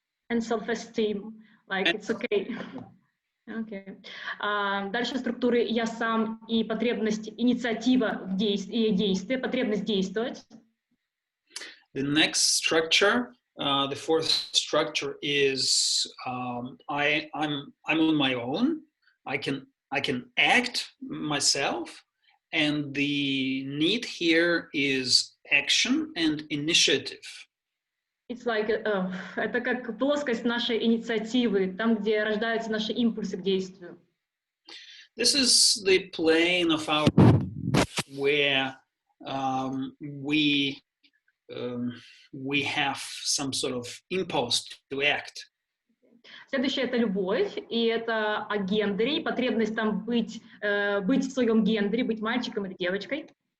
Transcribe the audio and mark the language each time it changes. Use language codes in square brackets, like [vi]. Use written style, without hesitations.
[en] And self-esteem, like it's okay. Okay. [ru] Дальше структуры «я сам» и потребность инициатива в действии, потребность действовать. [en] The next structure, the fourth structure is I'm on my own. I can act myself, and the need here is action and initiative. It's like, [ru] это как плоскость нашей инициативы, там, где рождаются наши импульсы к действию. [en] This is the plane of our where we have some sort of impulse to act. [ru] Следующее — это любовь, и это о гендере, потребность там быть в своем гендере, быть мальчиком или девочкой.